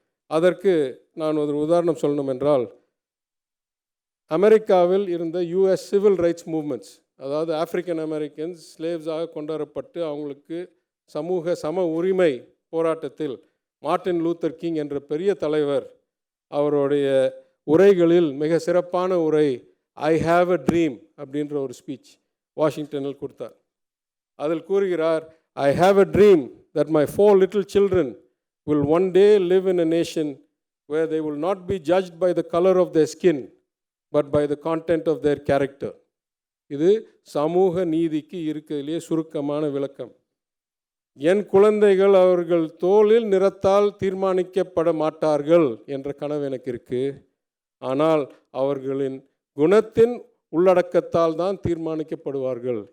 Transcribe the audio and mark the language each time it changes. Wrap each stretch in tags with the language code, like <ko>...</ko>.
<ta>அதற்கு நான் ஒரு உதாரணம் சொல்லணும் என்றால், அமெரிக்காவில் இருந்த யூஎஸ் சிவில் ரைட்ஸ் மூவ்மெண்ட்ஸ், அதாவது ஆப்பிரிக்கன் அமெரிக்கன்ஸ் ஸ்லேவ்ஸாக கொண்டுவரப்பட்டு அவங்களுக்கு சம உரிமை போராட்டத்தில் மார்ட்டின் லூத்தர் கிங் என்ற பெரிய தலைவர் அவருடைய உரைகளில் மிக சிறப்பான உரை</ta> <en>I have a dream</en> <ta>அப்படின்ற ஒரு ஸ்பீச் வாஷிங்டனில் கொடுத்தார். அதில் கூறுகிறார்,</ta> <en>I have a dream that my 4 little children will one day live in a nation where they will not be judged by the color of their skin but by the content of their character.</en> <ta>இது சமூக நீதிக்கு இருக்கிறதுலே சுருக்கமான விளக்கம். என் குழந்தைகள் அவர்கள் தோலில் நிறத்தால் தீர்மானிக்கப்பட மாட்டார்கள் என்ற கனவு எனக்கு இருக்கு. ஆனால் அவர்களின் குணத்தின் உள்ளடக்கத்தால் தான் தீர்மானிக்கப்படுவார்கள்.</ta>